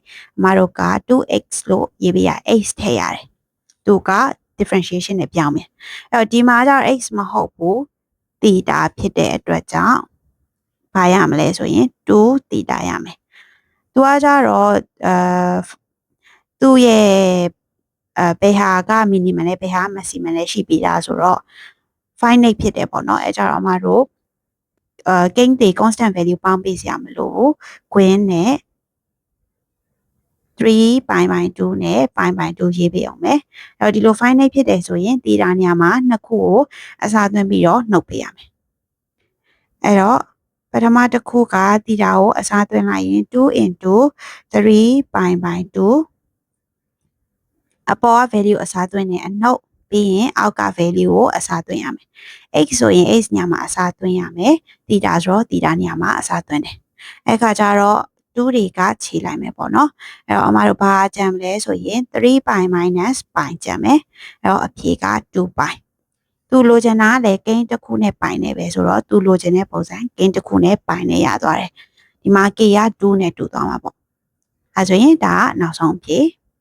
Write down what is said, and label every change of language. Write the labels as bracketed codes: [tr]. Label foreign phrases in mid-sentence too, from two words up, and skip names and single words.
[my] အမတို့က 2x လို့ရေးပြရ x ထည့်ရတယ်သူက differentiation နဲ့ပြောင်းမယ်အဲ့တော့ဒီမှာကျတော့ x မဟုတ်ဘူး theta ဖြစ်တဲ့အတွက်ကြောင့်ဘာရမလဲဆိုရင်2 theta ရမယ်သူကကြတော့သူ့ရဲ့ဘယ်ဟာက minimum လဲဘယ်ဟာ maximum လဲရှိပြီးသားဆိုတော့ finite ဖြစ်တယ်ပေါ့နော်အဲကြတော့အမတို့ကိန်းတွေ [en] constant value [my] ပေါင်းပေးစရာမလိုဘူးကွင်းနဲ့ [en] 3 pi by 2 [my] နဲ့ [en] pi by 2 [my] ရေးပေးအောင်မယ်အဲ့တော့ဒီလို finite ဖြစ်တယ်ဆိုရင် theta နေရာမှာနှစ်ခုကိုအစားသွင်းပြီးတော့နှုတ်ပေးရမယ်အဲ့တော့ပထမတစ်ခုက theta ကိုအစားသွင်းလိုက်ရင် [en] 2 into 3 pi by 2 [my] အပေါ်က value အစားသွင်းနေအနှုတ်ပြီးရင်အောက်က value ကိုအစားသွင်းရမယ် x ဆိုရင် x ညမှာအစားသွင်းရမယ် theta ဆိုတော့ theta ညမှာအစားသွင်းတယ်အဲ့ခါကျတော့2တွေကခြေလိုက်မယ်ပေါ့နော်အဲ့တော့အမတို့ဘာကြံမလဲဆိုရင် [en] 3 pi minus pi [my] ကြံမယ်အဲ့တော့အဖြေက2 pi သူလိုချင်တာလည်းကိန်းတစ်ခုနဲ့ pi နဲ့ပဲဆိုတော့သူလိုချင်တဲ့ပုံစံကိန်းတစ်ခုနဲ့ pi နဲ့ရသွားတယ်ဒီမှာ k က2နဲ့တူသွားမှာပေါ့အဲဆိုရင်ဒါကနောက်ဆုံးအဖြေ